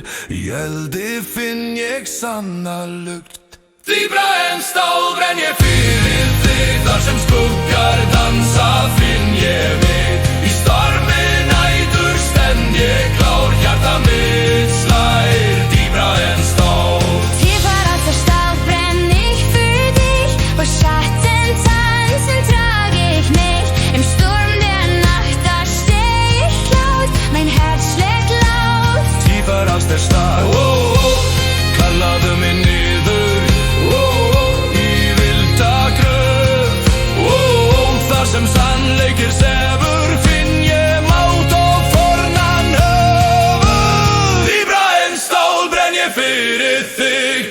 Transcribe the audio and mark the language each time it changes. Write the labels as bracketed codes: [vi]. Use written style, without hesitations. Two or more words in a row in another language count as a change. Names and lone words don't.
[is] Í eldi finn ég sanna lukt. Dýpra en stál brenn ég fyrir þig. Þar sem skuggar dansa finn ég mig. Í stormi nætur stend ég klár, hjarta mitt slær. Dýpra en stál. [de] Tiefar aus der Stahl brenn ich für dich. Wo Schatten tanzen, trage ich mich. Im Sturm der Nacht, da steh ich laut. Mein Herz schlägt laut. Tiefer aus der Stahl. [is] Oh, oh. Kallaðu mig niður. Oh, oh. Í vilda gröf. Oh, oh. Þar sem sannleikir sefur finn ég mát og fornan höfuð. Dýpra en stál brenn ég fyrir þig.